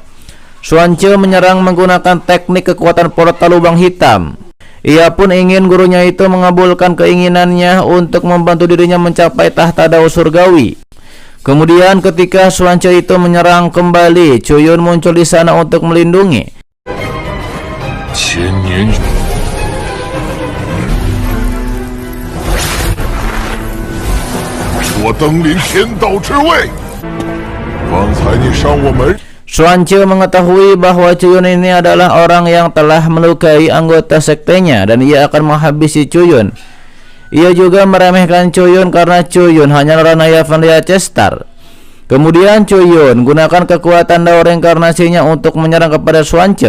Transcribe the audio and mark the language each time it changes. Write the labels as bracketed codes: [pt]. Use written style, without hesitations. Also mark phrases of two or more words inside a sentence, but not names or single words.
[id] Xuanche menyerang menggunakan teknik kekuatan portal lubang hitam. Ia pun ingin gurunya itu mengabulkan keinginannya untuk membantu dirinya mencapai tahta dao surgawi. Kemudian ketika Xuanche itu menyerang kembali, Chuyun muncul di sana untuk melindungi. [zh] 千年，我登临天道之位。方才你上我门， [id] Xuanche mengetahui bahwa Chuyun ini adalah orang yang telah melukai anggota sektenya dan ia akan menghabisi Chuyun. Ia juga meremehkan Chuyun karena Chuyun hanya Ranaya Vanlia Cestar. Kemudian Chuyun gunakan kekuatan Dao reinkarnasinya untuk menyerang kepada Xuanche.